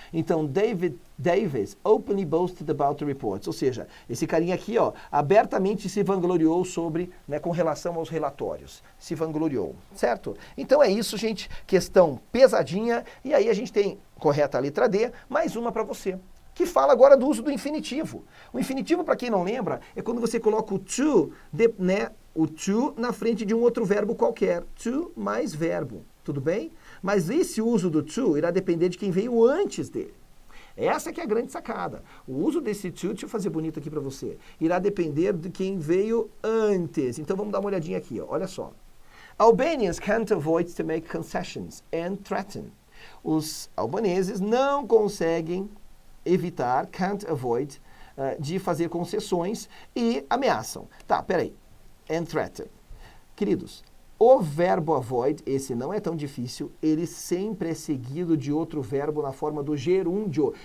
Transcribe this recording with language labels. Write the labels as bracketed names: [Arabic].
[English] Então, David Davis openly boasted about the reports. [Portuguese] Ou seja, esse carinha aqui, ó, abertamente se vangloriou sobre, né, com relação aos relatórios. Se vangloriou, certo? Então é isso, gente. Questão pesadinha. E aí a gente tem, correta a letra D, mais uma para você. Que fala agora do uso do infinitivo. O infinitivo, para quem não lembra, é quando você coloca o to, o to na frente de um outro verbo qualquer. To mais verbo, tudo bem? Mas esse uso do to irá depender de quem veio antes dele. Essa que é a grande sacada. O uso desse to, deixa eu fazer bonito aqui para você, irá depender de quem veio antes. Então vamos dar uma olhadinha aqui, ó. Olha só. [English] Albanians can't avoid to make concessions and threaten. [Portuguese] Os albaneses não conseguem evitar, [English] can't avoid, [Portuguese] de fazer concessões e ameaçam. Tá, peraí. [English] And threaten. [Portuguese] Queridos, o verbo avoid, esse não é tão difícil, ele sempre é seguido de outro verbo na forma do gerúndio.